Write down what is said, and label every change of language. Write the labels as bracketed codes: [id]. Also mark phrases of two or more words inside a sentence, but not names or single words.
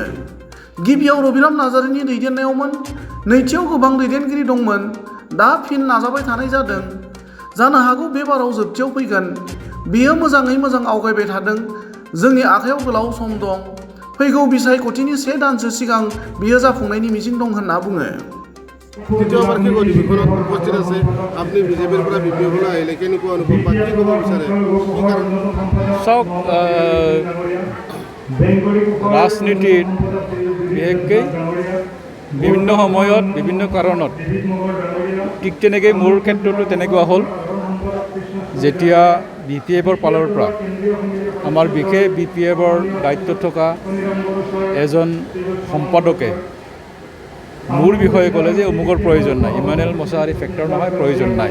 [brx] गिबियाव रबिराम नार्जारिनि दैदेननायावमोन, नैथियाव गोबां दैदेनगिरि दंमोन, दा फिन नाजाबाय थानाय जादों। जानो हागौ बे बाराव जोबथियाव फैगोन। बेयो मोजाङै मोजां आवगायबाय थादों। जोंनि आखायाव गोलाव सम दं। फैगौ बिसायख'थिनि 1 दानसो सिगां बेयो जाफुंनायनि मिजिं दं होनना बुङो। [as] দ্বিতীয়বাৰ কি অধিৱেশনত উপস্থিত আছে আপুনি বিজেপিৰ পৰা BPF-লৈ আহিলে কেনেকুৱা অনুভৱ বা কি ক'ব বিচাৰে কি কাৰণ চাওক ৰাজনীতিত বিশেষকৈ বিভিন্ন সময়ত বিভিন্ন কাৰণত ঠিক তেনেকৈ মোৰ ক্ষেত্ৰতো তেনেকুৱা হ'ল যেতিয়া BPF-ৰ ফালৰ পৰা আমাৰ বিশেষ BPF-ৰ দায়িত্বত থকা এজন সম্পাদকে মোৰ বিষয়ে ক'লে যে অমুকৰ প্ৰয়োজন নাই, ইমানুৱেল মুছাহাৰী ফেক্টৰ নহয়, প্ৰয়োজন নাই।